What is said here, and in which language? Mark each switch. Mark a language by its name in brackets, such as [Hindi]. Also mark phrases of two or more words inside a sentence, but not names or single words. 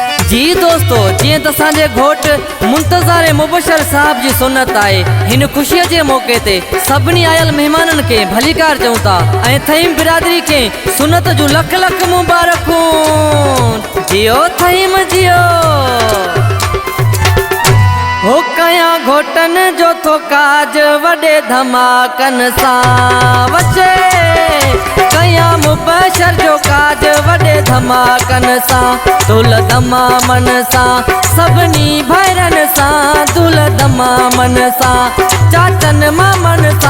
[Sindhi] जी दोस्तों, जी तसांजे घोट मुंतज़ार मुबशर साहब जी सुन्नत आए। हिन खुशी के मौके ते सबनी आयल मेहमानन के भलीकार चऊं था ऐं थईम बिरादरी के सुन्नत जो लख लख मुबारकूं। जियो थईम जियो। हो कया घोटन जो तो काज वडे धमाकन सा वचे। कया मुबशर जो काज वडे धमाकन सा दुल दमामन सा सबनी भैरन सा दुल दमामन सा चाचन मामन सा।